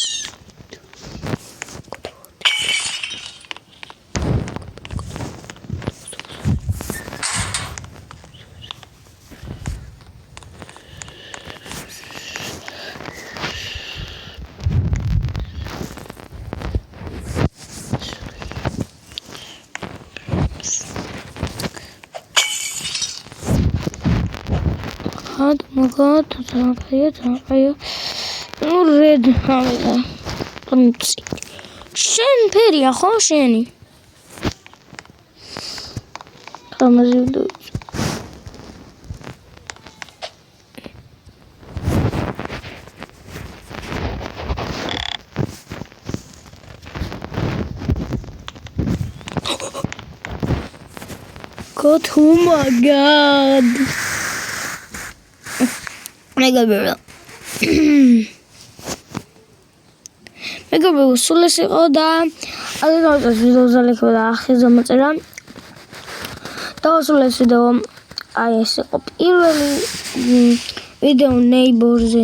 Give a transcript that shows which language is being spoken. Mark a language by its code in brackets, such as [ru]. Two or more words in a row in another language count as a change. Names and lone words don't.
[en] Oh my god, [ka] red შენ ფერია ხო შენი? გამაზივდო. [en] God, oh my god. [ka] მეგობრებო, სულ ეს იყო და აგერ ვიდეოზე ლექვა ახლა მოწერა. დავასრულე ეს ვიდეო. აი ეს იყო პირველი ვიდეო ნეიბორზე.